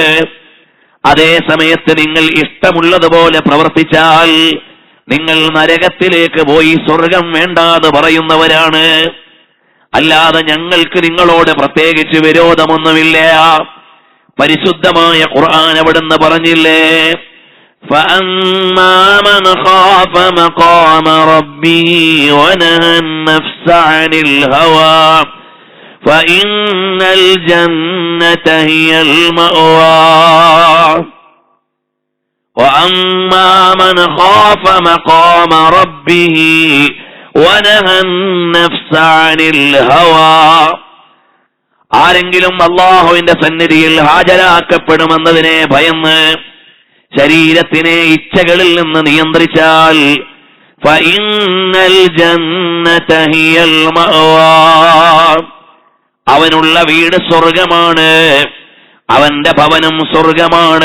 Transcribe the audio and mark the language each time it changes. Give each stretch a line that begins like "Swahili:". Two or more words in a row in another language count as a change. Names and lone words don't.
Malayalam: അതേ സമയത്ത് നിങ്ങൾ ഇഷ്ടമുള്ളതുപോലെ പ്രവർത്തിച്ചാൽ നിങ്ങൾ നരകത്തിലേക്ക് പോയി സ്വർഗം വേണ്ടാന്ന് പറയുന്നവരാണ്. അല്ലാതെ ഞങ്ങൾക്ക് നിങ്ങളോട് പ്രത്യേകിച്ച് വിരോധമൊന്നുമില്ല. പരിശുദ്ധമായ ഖുർആൻ അവിടുന്ന് പറഞ്ഞില്ലേ,
Arabic: فَأَمَّا مَنْ خَافَ مَقَامَ رَبِّهِ وَنَهَى النَّفْسَ عَنِ الْهَوَى فَإِنَّ الْجَنَّةَ هِيَ الْمَأْوَى. وَأَمَّا مَنْ خَافَ مَقَامَ رَبِّهِ وَنَهَى النَّفْسَ عَنِ الْهَوَى.
Malayalam: ആരെങ്കിലും അല്ലാഹുവിന്റെ സന്നിധിയിൽ ഹാജരാക്കപ്പെടുമെന്നതിനെ ഭയന്ന് ശരീരത്തിനെ ഇച്ഛകളിൽ നിന്ന് നിയന്ത്രിച്ചാൽ
Arabic: فإن الجنة هي المأوى,
Malayalam: അവനുള്ള വീട് സ്വർഗമാണ്, അവന്റെ ഭവനം സ്വർഗമാണ്.